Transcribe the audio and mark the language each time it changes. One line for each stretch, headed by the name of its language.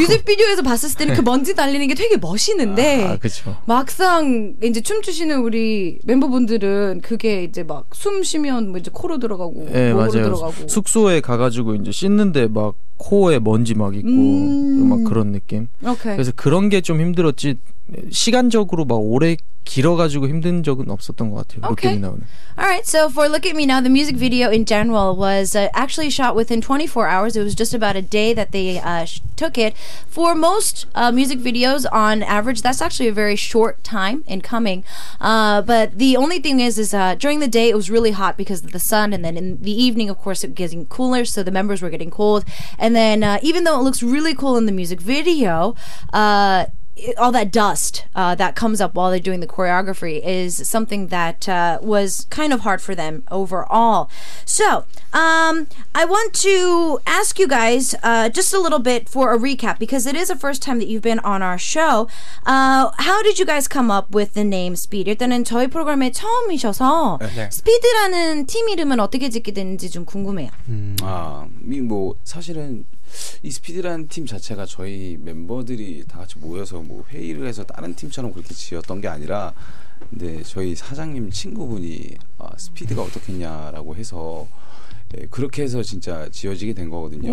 Korean: 뮤직비디오에서 봤을 때는 그 먼지 날리는 게 되게 멋있는데 막상 이제 춤추시는 우리 멤버분들은 그게 이제 막 숨 쉬면 뭐 이제 코로 들어가고 목으로 들어가고 숙소에 가가지고 이제 씻는데 막 코에 먼지 막 있고 막 그런 느낌. 그래서 그런 게 좀 힘들었지 시간적으로 막 오래 길어가지고 힘든 적은 없었던 것 같아요. Look at Me Now는.
English: Alright, so for Look at Me Now, the music video in general was actually shot within 24 hours. It was just about a day that they took it. For most music videos, on average, that's actually a very short time in coming. But the only thing is during the day, it was really hot because of the sun. And then in the evening, of course, it was getting cooler. So the members were getting cold. And then even though it looks really cool in the music video, all that dust that comes up while they're doing the choreography is something that was kind of hard for them overall. So, I want to ask you guys just a little bit for a recap because it is the first time that you've been on our show. How did you guys come up with the name Speed?
Korean: 일단은 저희 프로그램에 처음이셔서 스피드라는 팀 이름은 어떻게 짓게 됐는지 좀 궁금해요. 뭐 사실은 이 스피드라는 팀 자체가 저희 멤버들이 다 같이 모여서 뭐 회의를 해서 다른 팀처럼 그렇게 지었던 게 아니라, 근데 저희 사장님 친구분이 스피드가 어떻겠냐라고 해서 그렇게 해서 진짜 지어지게 된 거거든요.